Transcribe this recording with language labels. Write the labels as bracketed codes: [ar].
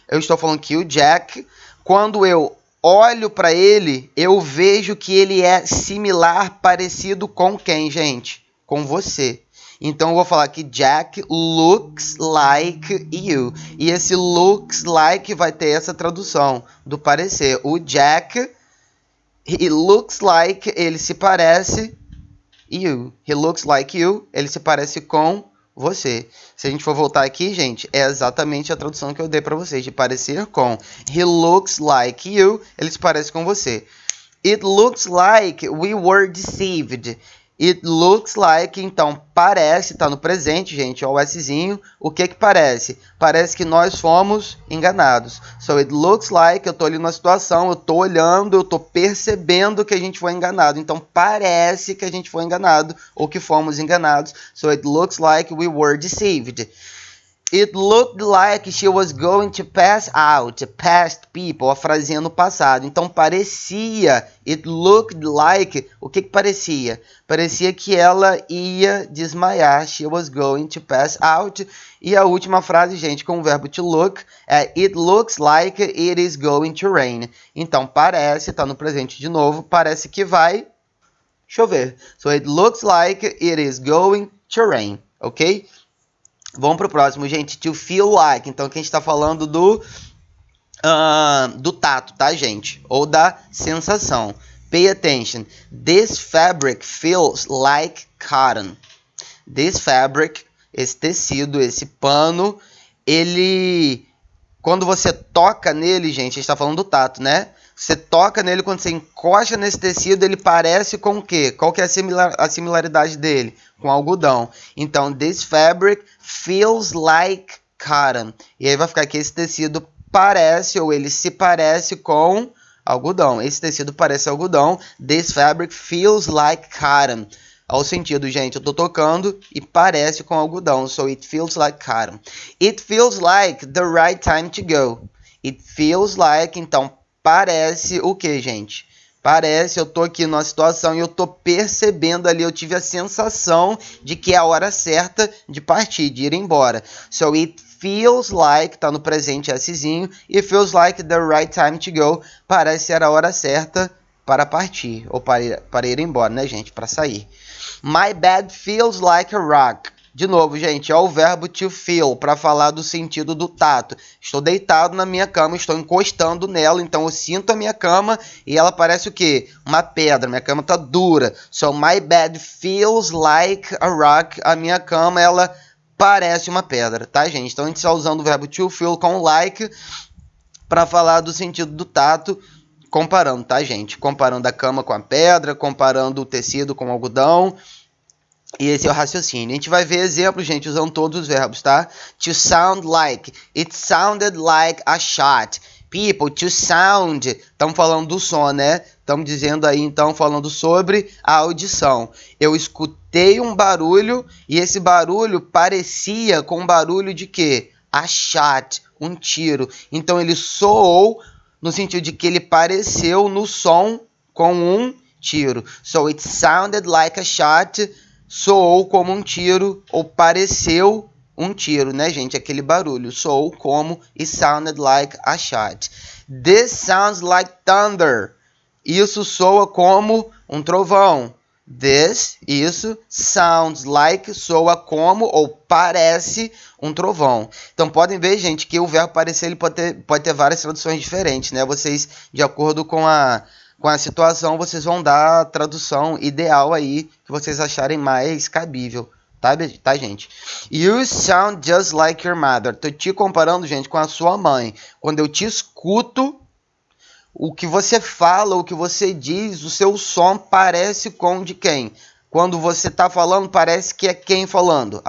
[pt] Eu estou falando que o Jack, quando eu olho para ele, eu vejo que ele é similar, parecido com quem, gente? Com você. Então, eu vou falar que Jack [en] looks like you. [pt] E esse looks like vai ter essa tradução do parecer. O Jack, [en] he looks like, [pt] ele se parece you. [en] He looks like you. [pt] Ele se parece com você. Se a gente for voltar aqui, gente, é exatamente a tradução que eu dei para vocês, de parecer com. [en] He looks like you. [pt] Ele se parece com você. [en] It looks like we were deceived. It looks like, [pt] então, parece, está no presente, gente, ó, o Szinho. O que parece? Parece que nós fomos enganados. [en] So, it looks like, [pt] eu estou ali numa situação, eu estou olhando, eu estou percebendo que a gente foi enganado. Então, parece que a gente foi enganado ou que fomos enganados. [en] So, it looks like we were deceived. It looked like she was going to pass out. Past people, [pt] a frasinha no passado. Então, parecia. [en] It looked like. [pt] O que parecia? Parecia que ela ia desmaiar. [en] She was going to pass out. [pt] E a última frase, gente, com o verbo to look, é [en] It looks like it is going to rain. [pt] Então, parece, tá no presente de novo, parece que vai chover. [en] So, it looks like it is going to rain. Ok? [pt] Vamos para o próximo, gente. [en] To feel like. [pt] Então, aqui a gente está falando do tato, tá, gente? Ou da sensação. [en] Pay attention. This fabric feels like cotton. This fabric, [pt] esse tecido, esse pano, ele... Quando você toca nele, gente, a gente está falando do tato, né? Você toca nele, quando você encosta nesse tecido, ele parece com o quê? Qual que é a similaridade dele? Com algodão. Então, [en] this fabric feels like cotton. [pt] E aí vai ficar que esse tecido parece, ou ele se parece com algodão. Esse tecido parece algodão. [en] This fabric feels like cotton. [pt] Ao sentido, gente, eu tô tocando e parece com algodão. [en] So, it feels like cotton. It feels like the right time to go. It feels like, [pt] então, parece o que, gente? Parece, eu tô aqui numa situação e eu tô percebendo ali, eu tive a sensação de que é a hora certa de partir, de ir embora. [en] So, it feels like, [pt] tá no presente [en] Szinho, it feels like the right time to go. [pt] Parece ser a hora certa para partir, ou para ir embora, né, gente? Para sair. [en] My bed feels like a rock. [pt] De novo, gente, é o verbo to feel, para falar do sentido do tato. Estou deitado na minha cama, estou encostando nela, então eu sinto a minha cama e ela parece o quê? Uma pedra, minha cama está dura. [en] So, my bed feels like a rock. [pt] A minha cama, ela parece uma pedra, tá, gente? Então, a gente está usando o verbo to feel com like para falar do sentido do tato, comparando, tá, gente? Comparando a cama com a pedra, comparando o tecido com o algodão. E esse é o raciocínio. A gente vai ver exemplos, gente, usando todos os verbos, tá? [en] To sound like. It sounded like a shot. People, to sound. [pt] Estamos falando do som, né? Estamos dizendo aí, então, falando sobre a audição. Eu escutei um barulho e esse barulho parecia com um barulho de quê? [en] A shot, [pt] um tiro. Então, ele soou no sentido de que ele pareceu no som com um tiro. [en] So, it sounded like a shot. [pt] Soou como um tiro, ou pareceu um tiro, né, gente? Aquele barulho. Soou como, [en] it sounded like a shot. This sounds like thunder. [pt] Isso soa como um trovão. [en] This, [pt] isso, [en] sounds like, [pt] soa como ou parece um trovão. Então podem ver, gente, que o verbo parecer ele pode ter várias traduções diferentes, né? Vocês, de acordo com a situação, vocês vão dar a tradução ideal aí que vocês acharem mais cabível. Tá, gente? [en] You sound just like your mother. [pt] Tô te comparando, gente, com a sua mãe. Quando eu te escuto, o que você fala, o que você diz, o seu som parece com de quem? Quando você está falando, parece que é quem falando?